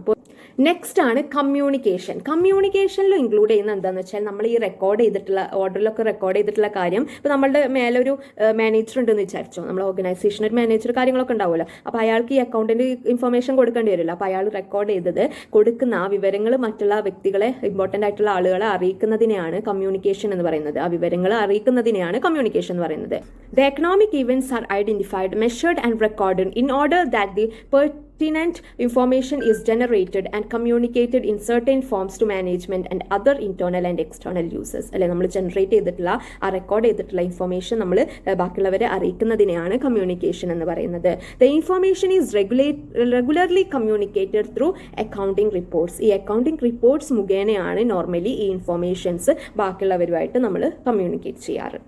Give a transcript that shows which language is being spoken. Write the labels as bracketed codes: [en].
[ml] അപ്പോൾ നെക്സ്റ്റ് ആണ് communication. കമ്മ്യൂണിക്കേഷനിൽ include ചെയ്യുന്ന എന്താണെന്ന് വെച്ചാൽ നമ്മൾ ഈ റെക്കോർഡ് ചെയ്തിട്ടുള്ള ഓർഡറിലൊക്കെ റെക്കോർഡ് ചെയ്തിട്ടുള്ള കാര്യം, ഇപ്പോൾ നമ്മളുടെ മേലൊരു മാനേജർ ഉണ്ടെന്ന് വിചാരിച്ചോ, നമ്മൾ ഓർഗനൈസേഷൻ ഒരു മാനേജർ കാര്യങ്ങളൊക്കെ ഉണ്ടാവുമല്ലോ. അപ്പോൾ അയാൾക്ക് ഈ അക്കൗണ്ടിൻ്റെ ഇൻഫർമേഷൻ കൊടുക്കേണ്ടി വരില്ല. അപ്പോൾ അയാൾ റെക്കോർഡ് ചെയ്തത് കൊടുക്കുന്ന ആ വിവരങ്ങൾ മറ്റുള്ള വ്യക്തികളെ, ഇമ്പോർട്ടൻ്റ് ആയിട്ടുള്ള ആളുകളെ അറിയിക്കുന്നതിനെയാണ് കമ്മ്യൂണിക്കേഷൻ എന്ന് പറയുന്നത്. ആ വിവരങ്ങൾ അറിയിക്കുന്നതിനെയാണ് കമ്മ്യൂണിക്കേഷൻ എന്ന് പറയുന്നത്. [en] The economic events are identified, measured and recorded in order that the pertinent information is generated and communicated in certain forms to management and other internal and external users. [ml] അല്ലെ, നമ്മൾ generate ചെയ്തിട്ടുള്ള ആ record ചെയ്തിട്ടുള്ള information നമ്മൾ ബാക്കിയുള്ളവരെ അറിയിക്കുന്നതിനെയാണ് communication എന്ന് പറയുന്നത്. [en] The information is regularly communicated through accounting reports. [ml] ഈ അക്കൗണ്ടിങ് റിപ്പോർട്ട്സ് മുഖേനയാണ് നോർമലി ഈ ഇൻഫർമേഷൻസ് ബാക്കിയുള്ളവരുമായിട്ട് നമ്മൾ കമ്മ്യൂണിക്കേറ്റ് ചെയ്യാറ്.